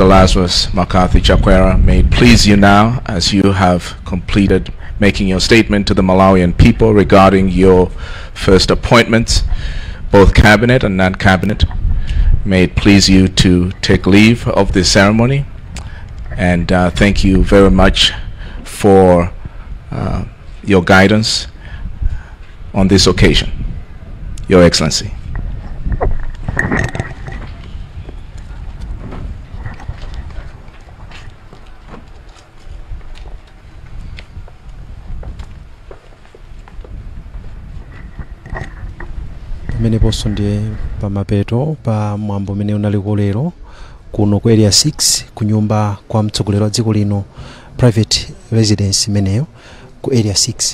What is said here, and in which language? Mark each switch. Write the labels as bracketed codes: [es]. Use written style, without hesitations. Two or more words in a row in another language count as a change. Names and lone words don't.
[en] Lazarus McCarthy Chakwera, may it please you now, as you have completed making your statement to the Malawian people regarding your first appointments, both cabinet and non-cabinet, may it please you to take leave of this ceremony, and thank you very much for your guidance on this occasion. Your Excellency. [ny] Mene poso ndiye pamapeto pa mwambo mene unaliko lero kuno ku area 6 kunyumba kwa mtsogoleri wa dziko lino [en] private residence [ny] meneyo ku area 6.